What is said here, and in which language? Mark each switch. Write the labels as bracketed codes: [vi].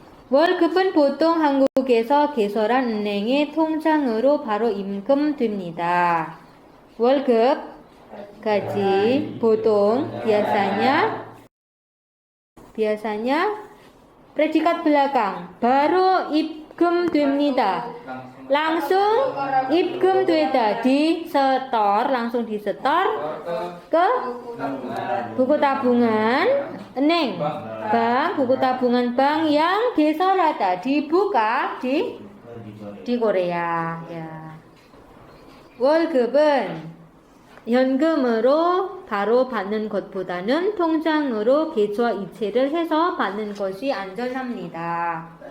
[ko] 월급은 보통 한국에서 개설한 은행의 통장으로 바로 임금됩니다. [id] 월급 gaji 보통 biasanya predikat belakang baru 입금됩니다. Langsung 입금되다 disetor, langsung disetor ke buku tabungan 은행, bank, buku tabungan bank yang 개설하다 dibuka di Korea ya. [ko] 월급은 현금으로 바로 받는 것보다는 통장으로 계좌 이체를 해서 받는 것이 안전합니다.